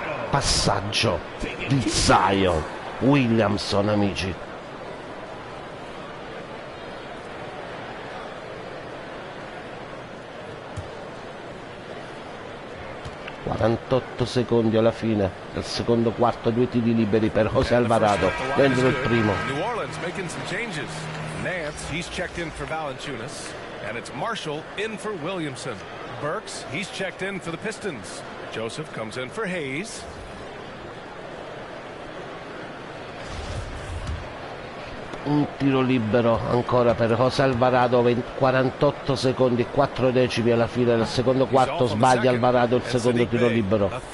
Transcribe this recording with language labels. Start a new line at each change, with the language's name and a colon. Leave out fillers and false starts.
Italian: Passaggio di Zion. Williamson, amici. ...48 secondi alla fine del secondo quarto, 2 tiri liberi per José Alvarado dentro il primo.
English: New Orleans making some changes. Nance, he's checked in for Valanciunas, and it's Marshall in for Williamson. Burks, he's checked in for the Pistons. Joseph comes in for Hayes.
Italian: Un tiro libero ancora per José Alvarado, 48 secondi e 4 decimi alla fine del secondo quarto. Sbaglia Alvarado il secondo tiro libero.